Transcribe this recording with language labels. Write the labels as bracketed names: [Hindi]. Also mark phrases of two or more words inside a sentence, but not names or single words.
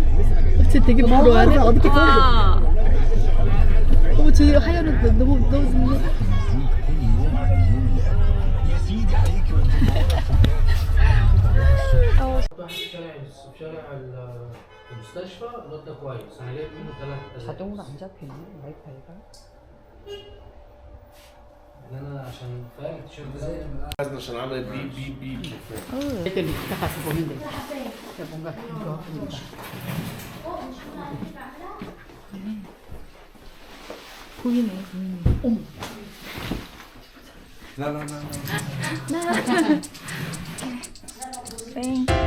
[Korean] 되게 [Arabic] موجود في عربية الفندق [Korean] 와. 어머 저 하얀 너무 너무 [Arabic] في شارع المستشفى الواد ده كويس انا جايب منه 3 [Korean] 자동으로 안 잡히네 와이파이가. [Arabic] انا عشان فاهم التيشيرت ده عشان عملت بي بي بي [Korean] 애들 이따 가서 보면 돼. 뭔가 그거 보인다. 보이네 보이네. 어머. 뺑.